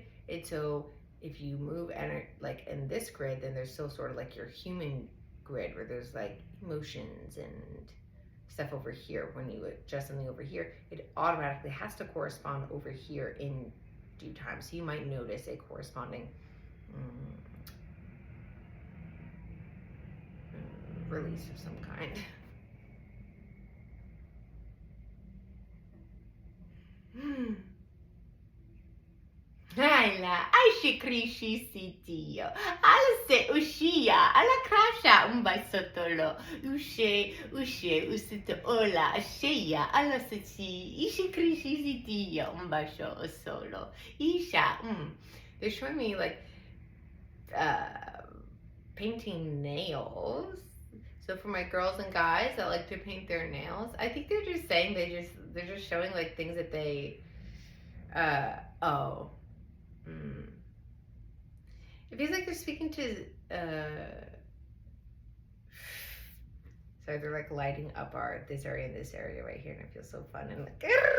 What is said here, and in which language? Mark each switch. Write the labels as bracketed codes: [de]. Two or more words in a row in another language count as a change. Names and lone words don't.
[en] And so if you move like in this grid, then there's still sort of like your human grid where there's like emotions and stuff over here. When you adjust something over here, it automatically has to correspond over here in due time. So you might notice a corresponding release of some kind. Laila, ai și criși sitio, ala se ușia, ala crasha un bai sotolo, ușe, usito ola, așeia, ala se ci, ishi criși sitio, un bai solo, isha, They're showing me like, painting nails. So for my girls and guys that like to paint their nails, I think they're just saying they're just showing like things that they, It feels like they're speaking to, sorry, they're like lighting up this area and this area right here, and it feels so fun and like,